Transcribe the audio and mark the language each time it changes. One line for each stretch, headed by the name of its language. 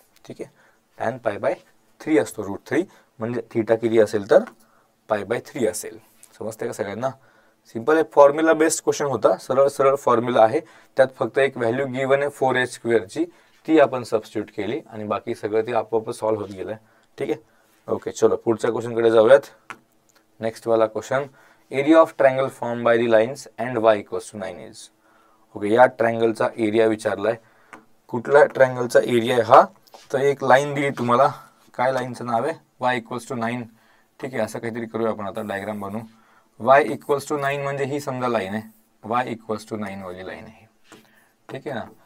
Marathi: ठीक आहे, टॅन π/3 असतो √3 म्हणजे थिटा किती असेल तर π/3 असेल. समजते का सगळ्यांना. सिंपल एक फॉर्म्युला बेस्ड क्वेश्चन होता, सरळ फॉर्म्युला आहे. त्यात फक्त एक व्हॅल्यू गिवन आहे 4h स्क्वेअरची, ती आपण सबस्टिट्यूट केली आणि बाकी सगळं ते आपोआप सॉल्व्ह होत गेलं. ठीक आहे, ओके. चलो पुढच्या क्वेश्चन कडे जाऊयात.
English: Next वाला question, area of triangle form by the lines and y = 9 is.
Marathi: Okay, या ट्रायंगलचा एरिया विचारलाय. कुठल्या ट्रायंगलचा एरिया आहे हा, तर एक लाईन दिली तुम्हाला, काय लाईनचं नाव आहे, y = 9. ठीक आहे, असं काहीतरी करूया आपण आता, डायग्राम बनवू. y = 9 म्हणजे ही समजा लाईन आहे, y = 9 वाली लाईन आहे. ठीक आहे ना.